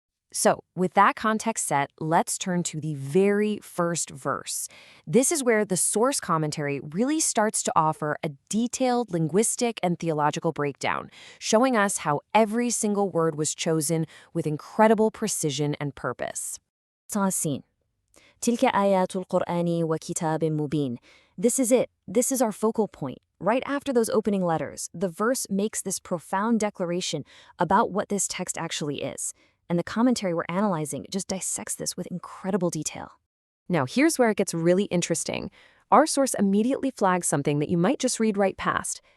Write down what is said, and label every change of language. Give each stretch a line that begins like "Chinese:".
English: So, with that context set, let's turn to the very first verse. This is where the source commentary really starts to offer a detailed linguistic and theological breakdown, showing us how every single word was chosen with incredible precision and purpose. Ta-sin.
Arabic: تلك آيات القرآن وكتاب مبين.
English: This is it. This is our focal point. Right after those opening letters, the verse makes this profound declaration about what this text actually is. And the commentary we're analyzing just dissects this with incredible detail. Now, here's where it gets really interesting. Our source immediately flags something that you might just read right past.